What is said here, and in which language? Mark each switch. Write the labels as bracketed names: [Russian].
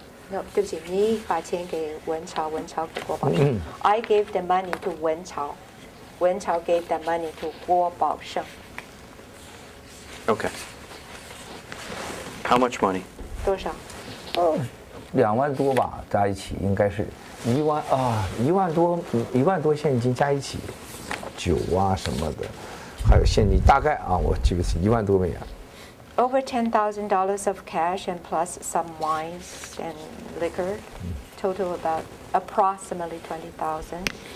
[Chinese] No, 对不起，你把钱给文朝，文朝给郭宝胜。 [English] I gave the money to 文朝，文朝 gave the money to 郭宝胜。 Okay. How much money? [Chinese] 多少？ 2万多吧，加一起应该是1万多现金加一起，酒啊什么的，还有现金，大概啊，我记不起1万多美元。 [English] Over $10,000 of cash and plus some wines and liquor, total about approximately 20,000.